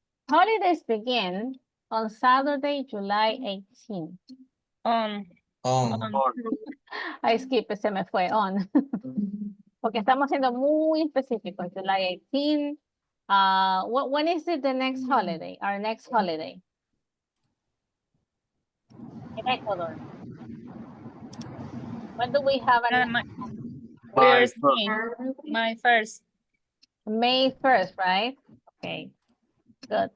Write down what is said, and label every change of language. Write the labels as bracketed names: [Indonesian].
[English] Holidays begin on Saturday, July 18th. On. [Spanish] Ay, skip, se me fue on. Porque estamos siendo muy específicos. July 18, [English] When is it the next holiday? Our next holiday? In Ecuador. When do we have a First name, my first. May 1st, right? Okay, good.